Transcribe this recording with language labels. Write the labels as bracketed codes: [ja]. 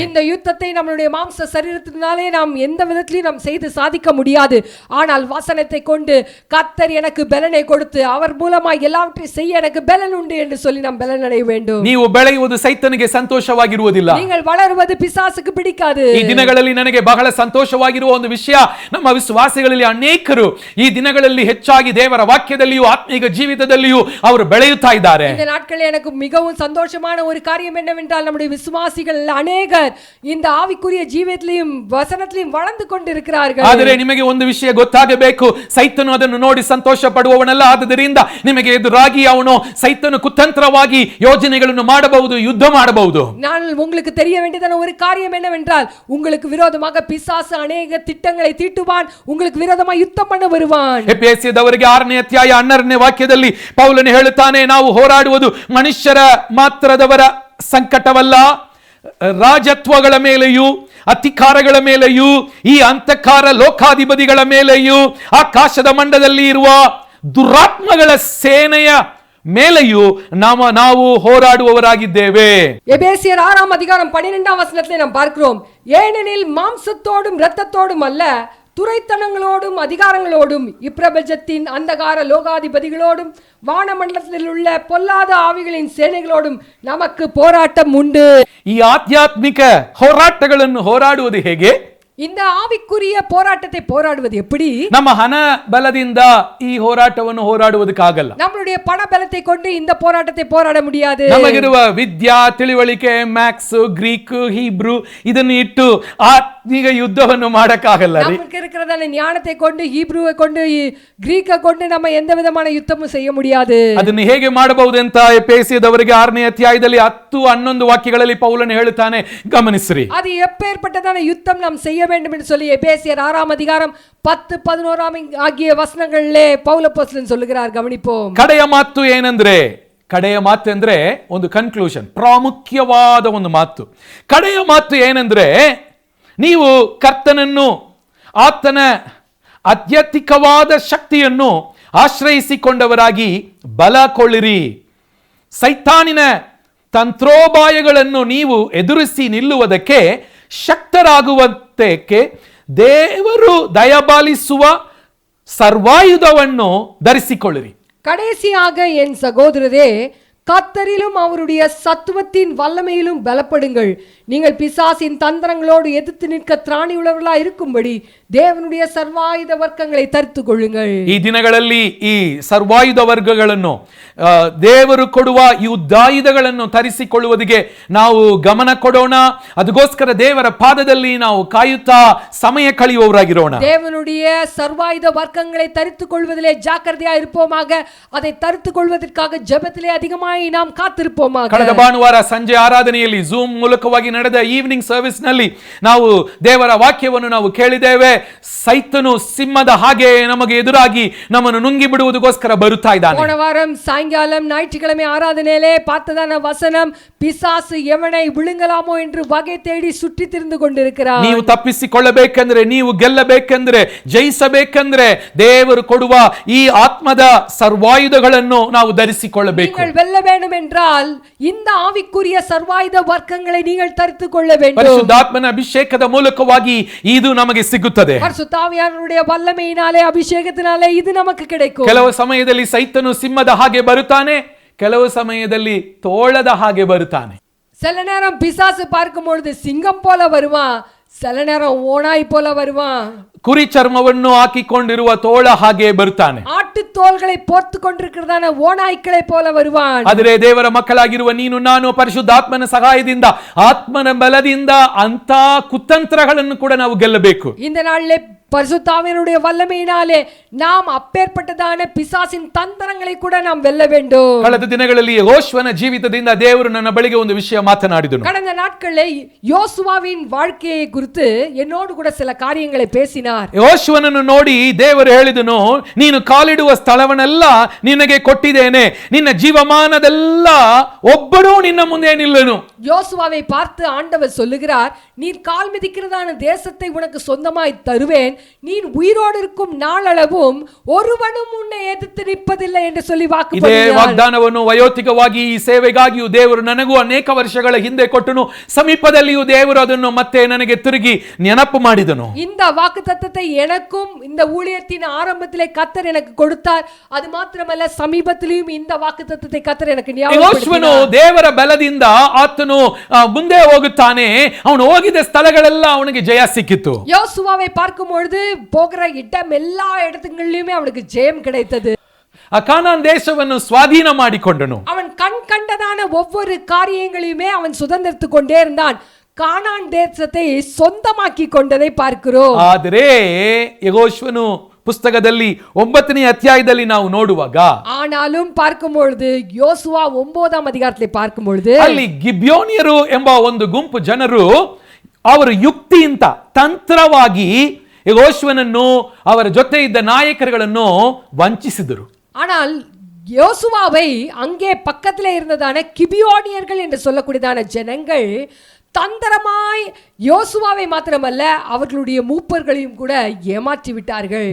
[ta] இந்த யுத்தத்தை நம்மளுடைய மாம்ச சரீரத்தினாலே நாம் எந்த விதத்திலும் நாம் செய்து சாதிக்க முடியாது. ஆனால் வசனத்தை கொண்டு கர்த்தர் எனக்கு பலனை கொடுத்து அவர் மூலமா எல்லாவற்றையும் செய்ய எனக்கு பலன் உண்டு என்று சொல்லி நாம் பலன் அடைய வேண்டும். [kn] ನೀವು ಬೆಳೆಯುವುದು ಸೈತನಿಗೆ ಸಂತೋಷವಾಗಿರುವುದಿಲ್ಲ. [ta] நீங்கள் வளருவது பிசாசுக்கு பிடிக்காது. [kn] ಈ ದಿನಗಳಲ್ಲಿ ನನಗೆ ಬಹಳ ಸಂತೋಷವಾಗಿರುವ ಒಂದು ವಿಷಯ, ನಮ್ಮ ವಿಶ್ವಾಸಿಗಳಲ್ಲಿ ಅನೇಕರು ಈ ದಿನಗಳಲ್ಲಿ ಹೆಚ್ಚಾಗಿ ದೇವರ ವಾಕ್ಯದಲ್ಲಿಯೂ ಆತ್ಮೀಕ ಜೀವಿತದಲ್ಲಿಯೂ ಅವರು ಬೆಳೆಯುತ್ತಾ ಇದ್ದಾರೆ. [ta] இந்த நாட்களில் எனக்கு மிகவும் சந்தோஷமான ஒரு காரியம் என்னவென்றால் நம்முடைய விசுவாசிகள் அநேகர் இந்த ஆவிக்குரிய ஜீவிதத்திலும் வசனத்திலும் வளர்ந்து கொண்டிருக்கிறார்கள். [kn] ಆದರೆ ನಿಮಗೆ ಒಂದು ವಿಷಯ ಗೊತ್ತಾಗಬೇಕು, ಸೈತನು ಅದನ್ನು ನೋಡಿ ಸಂತೋಷ ಪಡುವವನಲ್ಲ. ಆದ್ದರಿಂದ ನಿಮಗೆ ಎದುರಾಗಿ ಅವನು ಸೈತನು ಕುತಂತ್ರವಾಗಿ ಯೋಜನೆಗಳನ್ನು ಮಾಡಬಹುದು, ಯುದ್ಧ ಮಾಡಬಹುದು. [ta] நான் உங்களுக்கு தெரிய வேண்டியதான ஒரு காரியம் என்னவென்றால் உங்களுக்கு விரோதமாக பிசாசு அநேக திட்டங்களை தீட்டுவான், உங்களுக்கு விரோதமாக யுத்தம் பண்ண வருவான். [kn] ಎಫೆಸದವರಿಗೆ 6ನೇ ಅಧ್ಯಾಯ 12ನೇ ವಾಕ್ಯದಲ್ಲಿ ಪೌಲನು ಹೇಳುತ್ತಾನೆ, ನಾವು ಹೋರಾಡುವುದು ಮನುಷ್ಯರ ಮಾತ್ರದವರ ಸಂಕಟವಲ್ಲ, ರಾಜತ್ವಗಳ ಮೇಲೆಯೂ ಅಧಿಕಾರಗಳ ಮೇಲೆಯೂ ಈ ಅಂತಕಾರ ಲೋಕಾಧಿಪತಿಗಳ ಮೇಲೆಯೂ ಆಕಾಶದ ಮಂಡಲದಲ್ಲಿ ಇರುವ ದುರಾತ್ಮಗಳ ಸೇನೆಯ மேலையோ ನಾವು ಹೋರಾಡುವವರಾಗಿದ್ದೇವೆ. [ta] எபேசியர் 6ஆம் அதிகாரம் 12ஆம் வசனத்திலே நாம் பார்க்கிறோம், ஏனெனில் மாம்சத்தோடும் இரத்தத்தோடும் அல்ல, துரைத்தனங்களோடும் அதிகாரங்களோடும் இப்பிரபஞ்சத்தின் அந்தகார லோகாதிபதிகளோடும் வானமண்டலத்தில் உள்ள பொல்லாத ஆவிகளின் சேனைகளோடும் நமக்கு போராட்டம் உண்டு. [kn] ಈ ಆಧ್ಯಾತ್ಮಿಕ ಹೋರಾಟಗಳನ್ನು ಹೋರಾಡುವುದು ಹೇಗೆ? [ta] இந்த ஆவிக்குரிய போராட்டத்தை போராடுவது எப்படி? [kn] ನಮ್ಮ ಹಣ ಬಲದಿಂದ ಈ ಹೋರಾಟವನ್ನು ಹೋರಾಡುವುದಕ್ಕಾಗಲ್ಲ. [ta] நம்மளுடைய பண பலத்தை கொண்டு இந்த போராட்டத்தை போராட முடியாது. [kn] ನಮಗಿರುವ ವಿದ್ಯಾ ತಿಳಿವಳಿಕೆ, ಮ್ಯಾಥ್ಸ್, ಗ್ರೀಕ್, ಹೀಬ್ರೂ ಇದನ್ನು ಇಟ್ಟು ಆತ್ಮಿಕ ಯುದ್ಧವನ್ನು ಮಾಡಕ್ಕಾಗಲ್ಲ. [ta] நமக்கு இருக்கிறதான ஞானத்தை கொண்டு, ஹீப்ரூவை கொண்டு, கிரீக்கை கொண்டு நம்ம எந்த விதமான யுத்தமும் செய்ய முடியாது. [kn] ಅದನ್ನು ಹೇಗೆ ಮಾಡಬಹುದು ಅಂತ ಎಫೆಸದವರಿಗೆ 6ನೇ ಅಧ್ಯಾಯದಲ್ಲಿ 10-11 ವಾಕ್ಯಗಳಲ್ಲಿ ಪೌಲನು ಹೇಳುತ್ತಾನೆ, ಗಮನಿಸಿರಿ. [ta] அது எப்பேற்பட்டதான யுத்தம் நாம் செய்ய வேண்டும் என்று சொல்லி எபேசியர் 6ஆம் அதிகாரம் 10-11 ஆகிய வசனங்களிலே பவுல் அப்போஸ்தலன் சொல்லுகிறார். கவனிப்போம். [kn] ಕಡೆಯ ಮಾತು ಏನಂದ್ರೆ, ಕಡೆಯ ಮಾತು ಅಂದ್ರೆ ಒಂದು ಕನ್ಕ್ಲೂಷನ್, ಪ್ರಾಮುಖ್ಯವಾದ ಒಂದು ಮಾತು. ಕಡೆಯ ಮಾತು ಏನಂದ್ರೆ, ನೀವು ಕರ್ತನನ್ನು ಆತನ ಅತ್ಯಧಿಕವಾದ ಶಕ್ತಿಯನ್ನು ಆಶ್ರಯಿಸಿಕೊಂಡವರಾಗಿ ಬಲಕೊಳ್ಳಿರಿ. ಸೈತಾನಿನ ತಂತ್ರೋಪಾಯಗಳನ್ನು ನೀವು ಎದುರಿಸಿ ನಿಲ್ಲುವುದಕ್ಕೆ ಶಕ್ತರಾಗುವಂತೆ ದೇವರು ದಯಪಾಲಿಸುವ ಸರ್ವಾಯುಧವನ್ನು ಧರಿಸಿಕೊಳ್ಳಿರಿ. [ta] கடைசியாக என் சகோதரரே, கர்த்தரிலும் அவருடைய சத்துவத்தின் வல்லமையிலும் பலப்படுங்கள். நீங்கள் பிசாசின் தந்திரங்களோடு எதிர்த்து நிற்க திராணி உள்ளவர்களா இருக்கும்படி தேவனுடைய ಸರ್ವಾಯುಧ ವರ್ಗங்களை ತರಿತು ಕೊಳ್ಳುங்கள். [kn] ಈ ದಿನಗಳಲ್ಲಿ ಈ ಸರ್ವಾಯುಧ ವರ್ಗಗಳನ್ನು ದೇವರು ಕೊಡುವ ಯುದ್ಧಾಯುಧಗಳನ್ನು ತರಿಸಿಕೊಳ್ಳುವುದಕ್ಕೆ ನಾವು ಗಮನ ಕೊಡೋಣ. ಅದಕ್ಕೋಸ್ಕರ ದೇವರ ಪಾದದಲ್ಲಿ ನಾವು ಕಾಯುತ್ತಾ ಸಮಯ ಕಳೆಯುವವರಾಗಿರೋಣ. [ta] தேவனுடைய ಸರ್ವಾಯುಧ ವರ್ಗங்களை தரித்துக் கொள்வதிலே ஜாக்கிரதையா இருப்போமாக. அதை தரித்துக் கொள்வதற்காக ஜெபத்திலே அதிகமாய் நாம் காத்திருப்போமாக. [kn] ಕಳೆದ ಭಾನುವಾರ ಸಂಜೆ ಆರಾಧನೆಯಲ್ಲಿ ಝೂಮ್ ಮೂಲಕವಾಗಿ ನಡೆದ ಈವ್ನಿಂಗ್ ಸರ್ವಿಸ್ ನಲ್ಲಿ ನಾವು ದೇವರ ವಾಕ್ಯವನ್ನು ನಾವು ಕೇಳಿದ್ದೇವೆ. ಸೈತನು ಸಿಂಹದ ಹಾಗೆ ನಮಗೆ ಎದುರಾಗಿ ನಮ್ಮನ್ನು ನುಂಗಿ ಬಿಡುವುದಕ್ಕೋಸ್ಕರ ಬರುತ್ತಾ ಇದ್ದಾನೆ. [ta] போன வாரம் சாயங்காலம் ஞாயிற்றுக்கிழமை ஆராதனையிலே பார்த்ததான வசனம், பிசாசு எவனை விழுங்கலாமோ என்று வகை தேடி சுற்றி திரிந்து கொண்டிருக்கிறார். [kn] ನೀವು ತಪ್ಪಿಸಿಕೊಳ್ಳಬೇಕೆಂದ್ರೆ, ನೀವು ಗೆಲ್ಲಬೇಕೆಂದ್ರೆ, ಜಯಿಸಬೇಕೆಂದ್ರೆ ದೇವರು ಕೊಡುವ ಈ ಆತ್ಮದ ಸರ್ವಾಯುಧಗಳನ್ನು ನಾವು ಧರಿಸಿಕೊಳ್ಳಬೇಕು. [ta] நீங்கள் வெல்ல வேண்டும் என்றால் இந்த ஆவிக்குரிய ಸರ್ವಾಯುಧ ವರ್ಗங்களை நீங்கள் தரித்துக் கொள்ள வேண்டும். [kn] ಪರಿಶುದ್ಧಾತ್ಮನ ಅಭಿಷೇಕದ ಮೂಲಕವಾಗಿ ಇದು ನಮಗೆ ಸಿಗುತ್ತದೆ. [ta] பரிசுத்த ஆவியானவருடைய வல்லமையினாலே, அபிஷேகத்தினாலே இது நமக்கு கிடைக்கும். [kn] ಕೆಲವು ಸಮಯದಲ್ಲಿ ಸೈತನು ಸಿಂಹದ ಹಾಗೆ ಬರುತ್ತಾನೆ, ಕೆಲವು ಸಮಯದಲ್ಲಿ ತೋಳದ ಹಾಗೆ ಬರುತ್ತಾನೆ. [ta] சில நேரம் பிசாசு பார்க்கும் பொழுது சிங்கம் போல வருவான், சில நேரம் ஓனாய் போல வருவான். [kn] ಕುರಿ ಚರ್ಮವನ್ನು ಹಾಕಿಕೊಂಡಿರುವ ತೋಳ ಹಾಗೆ ಬರುತ್ತಾನೆ. [ta] ஆட்டு தோள்களை போர்த்து கொண்டிருக்கிறதான ஓநாய்க்களை போல வருவான். [kn] ಆದರೆ ದೇವರ ಮಕ್ಕಳಾಗಿರುವ ನೀನು ನಾನು ಪರಿಶುದ್ಧಾತ್ಮನ ಸಹಾಯದಿಂದ, ಆತ್ಮನ ಬಲದಿಂದ ಅಂತ ಕುತಂತ್ರಗಳನ್ನು ಕೂಡ ನಾವು ಗೆಲ್ಲಬೇಕು. [ta] இந்த நாளிலே பரிசுத்தாவியனுடைய வல்லமையினாலே நாம் அப்பேற்பட்டதான பிசாசின் தந்திரங்களை கூட நாம் வெல்ல வேண்டும். [kn] ಕಳೆದ ದಿನಗಳಲ್ಲಿ ಯೆಹೋಶುವನ ಜೀವಿತದಿಂದ ದೇವರು ನನ್ನ ಬಳಿಗೆ ಒಂದು ವಿಷಯ ಮಾತನಾಡಿದನು. [ta] கடந்த நாட்களில் யோசுவாவின் வாழ்க்கையை குறித்து என்னோடு கூட சில காரியங்களை பேசினார். [kn] ಯೆಹೋಶುವನನ್ನು ನೋಡಿ ದೇವರು ಹೇಳಿದನು, ನೀನು ಕಾಲಿಡುವ ಸ್ಥಳವನ್ನೆಲ್ಲ ನಿನಗೆ ಕೊಟ್ಟಿದ್ದೇನೆ, ನಿನ್ನ ಜೀವಮಾನದೆಲ್ಲ ಒಬ್ಬನೂ ನಿನ್ನ ಮುಂದೆ ನಿಲ್ಲನು. [ta] யோசுவாவை பார்த்து ஆண்டவர் சொல்லுகிறார், நீர் கால் மிதிக்கிறதான தேசத்தை உனக்கு சொந்தமாய் தருவேன், நீ உயிரோடு இருக்கும் நாளளவும் ஒருவனும் உன்னை எதிர்த்து நிற்பதில்லை என்று சொல்லி வாக்கு [kn] ಇದೇ [ta] பண்ணினார். [kn] ವಾಗ್ದಾನವನ್ನು ವಯೋತಿಕವಾಗಿ ಈ ಸೇವೆಗಾಗಿಯೂ ದೇವರು ನನಗೂ ಅನೇಕ ವರ್ಷಗಳ ಹಿಂದೆ ಕೊಟ್ಟನು. ಸಮೀಪದಲ್ಲಿಯೂ ದೇವರು ಅದನ್ನು ಮತ್ತೆ ನನಗೆ ತಿರುಗಿ ನೆನಪು ಮಾಡಿದನು. [ta] இந்த வாக்குத்தத்தத்தை எனக்கும் இந்த ஊழியத்தின் ஆரம்பத்திலே கர்த்தர் எனக்கு கொடுத்தார். அது மாத்திரமல்ல சமீபத்திலும் இந்த வாக்குத்தத்தத்தை கர்த்தர் எனக்கு [kn] ಯೆಹೋಶುವನು [ta] ஞாபகப்படுத்தினார். [kn] ದೇವರ ಬಲದಿಂದ ಆತನು ಮುಂದೆ ಹೋಗುತ್ತಾನೆ. ಅವನು ಹೋಗಿದ ಸ್ಥಳಗಳೆಲ್ಲ ಅವನಿಗೆ ಜಯ ಸಿಕ್ಕಿತು. [ta] யோசுவாவை பார்க்கும் பொழுது போகிற இடம் எல்லா இடத்துங்களிலுமே அவனுக்கு ஜெயம் கிடைத்தது. [kn] ಆ ಕಾನಾನ್ ದೇಶವನ್ನು ಸ್ವಾಧೀನ ಮಾಡಿಕೊಂಡನು. [ta] அவன் கண் கண்டதான ஒவ்வொரு காரியங்களையுமே அவன் சுதந்திரத்துக் கொண்டே இருந்தான். கானான் தேசத்தை சொந்தமாக்கி கொண்டதை பார்க்கிறோம். [kn] ಆದರೆ ಯೆಹೋಶುವನು ಪುಸ್ತಕದಲ್ಲಿ 9ನೇ ಅಧ್ಯಾಯದಲ್ಲಿ ನಾವು ನೋಡುವಾಗ [ta] ஆனாலும் பார்க்கும் பொழுது யோசுவா 9ஆம் அதிகாரத்திலே பார்க்கும் பொழுது [kn] ಅಲ್ಲಿ ಗಿಬ್ಯೋನಿಯರು ಎಂಬ ಒಂದು ಗುಂಪು ಜನರು ಅವರು ಯುಕ್ತಿಯಿಂದ ತಂತ್ರವಾಗಿ ಯೆಹೋಶುವನನ್ನು ಅವರ ಜೊತೆ ಇದ್ದ ನಾಯಕರುಗಳನ್ನು ವಂಚಿಸಿದರು. [ta] ஆனால் யோசுவாவை அங்கே பக்கத்திலே இருந்ததான கிபியோனியர்கள் என்று சொல்லக்கூடியதான ஜனங்கள் தந்திரமாய் யோசுவாவை மாத்திரமல்ல அவர்களுடைய மூப்பர்களையும் கூட ஏமாற்றி விட்டார்கள்.